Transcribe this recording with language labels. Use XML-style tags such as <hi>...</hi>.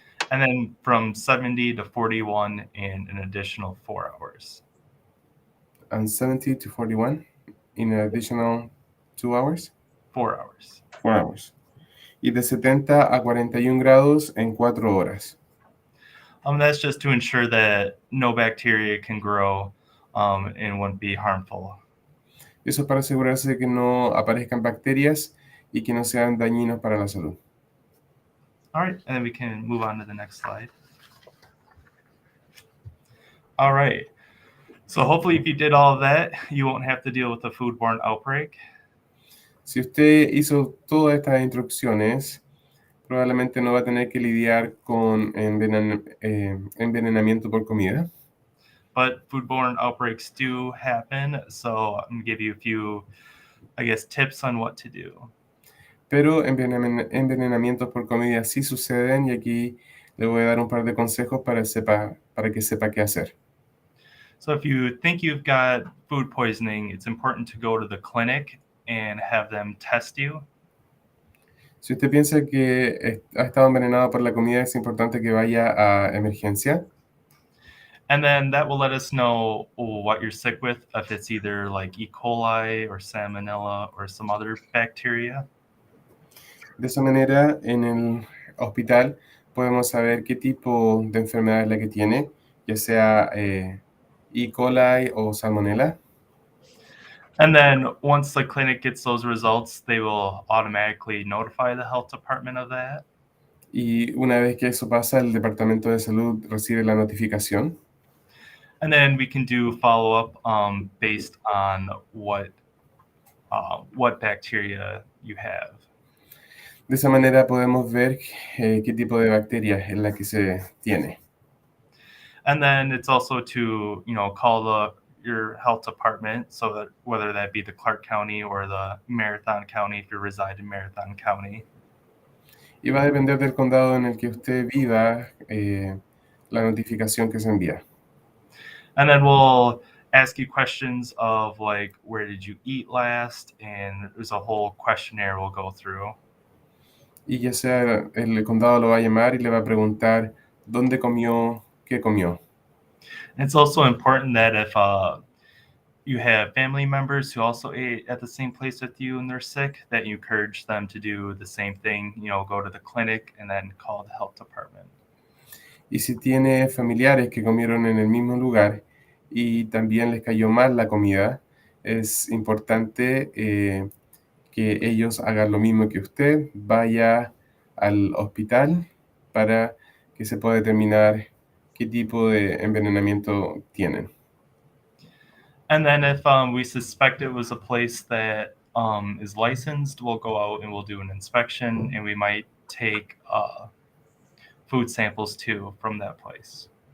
<en>And then from 70 to 41 in an additional 4 hours. And 70 to 41 in an additional 2 hours? 4 hours. 4 hours.</en> <es>Y de 70 a 41 grados en 4 horas.</es> <en>That's just to ensure that no bacteria can grow and wouldn't be harmful.</en> <es>Eso es para asegurarse de que no aparezcan bacterias y que no sean dañinos para la salud.</es> <en>All right, and then we can move on to the next slide. All right. So hopefully if you did all of that, you won't have to deal with a foodborne outbreak.</en> <es>Si usted hizo todas estas instrucciones, probablemente no va a tener que lidiar con envenenamiento por comida.</es> <en>But foodborne outbreaks do happen, so I'm going to give you a few, tips on what to do.</en> <es>Pero envenenamientos por comida sí suceden y aquí le voy a dar un par de consejos para que sepa qué hacer.</es> <en>So if you think you've got food poisoning, it's important to go to the clinic and have them test you.</en> <es>Si usted piensa que ha estado envenenado por la comida, es importante que vaya a emergencia.</es> <en>And then that will let us know what you're sick with, if it's either like E. coli or salmonella or some other bacteria.</en> <es>De esa manera, en el hospital podemos saber qué tipo de enfermedad es la que tiene, ya sea E. coli o salmonella.</es> <en>And then once the clinic gets those results, they will automatically notify the health department of that.</en> <es>Y una vez que eso pasa, el departamento de salud recibe la notificación.</es> <en>And then we can do follow-up based on what bacteria you have.</en> <es>De esa manera podemos ver qué tipo de bacteria es la que se tiene.</es> <en>And then it's also to, call your health department, so that whether that be the Clark County or the Marathon County, if you reside in Marathon County.</en> <es>Y va a depender del condado en el que usted viva la notificación que se envía.</es> <en>And then we'll ask you questions of like, where did you eat last? And there's a whole questionnaire we'll go through.</en> <es>Y ya sea el condado lo va a llamar y le va a preguntar dónde comió, qué comió.</es> <en>And it's also important that if you have family members who also ate at the same place with you and they're sick, that you encourage them to do the same thing, go to the clinic and then call the health department.</en> <es>Y si tiene familiares que comieron en el mismo lugar y también les cayó mal la comida, es importante que ellos hagan lo mismo que usted, vaya al hospital para que se pueda determinar qué tipo de envenenamiento tienen.</es> <en>And then if we suspect it was a place that is licensed, we'll go out and we'll do an inspection, and we might take food samples too from that place.</en>